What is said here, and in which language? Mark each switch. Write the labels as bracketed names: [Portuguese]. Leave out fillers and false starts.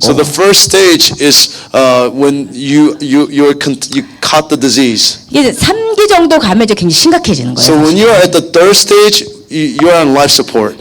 [English] so the first stage is when you caught the disease. [Korean] 이게 3기 정도 가면 이제 굉장히 심각해지는 거예요. [English] So when you are at the third stage, you are on life support.